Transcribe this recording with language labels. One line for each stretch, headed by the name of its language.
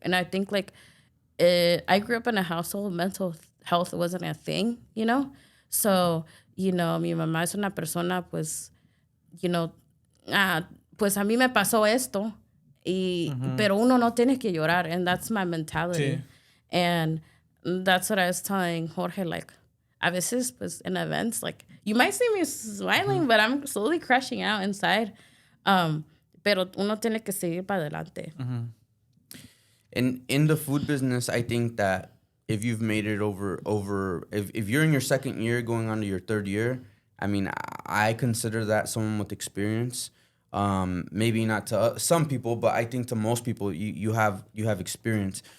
English: And I think I grew up in a household, mental health wasn't a thing,
Spanish: So, mi mamá es una persona, pues, pues a mí me pasó esto, pero uno no tiene que llorar.
English: And that's my mentality.
Spanish: Sí.
English: And that's what I was telling Jorge,
Spanish: a veces, pues,
English: in events, you might see me smiling, but I'm slowly crashing out inside.
Spanish: Pero uno tiene que seguir para adelante.
English: And in the food business, I think that if you've made it if you're in your second year going on to your third year, I mean, I consider that someone with experience. Maybe not to some people, but I think to most people, you have experience.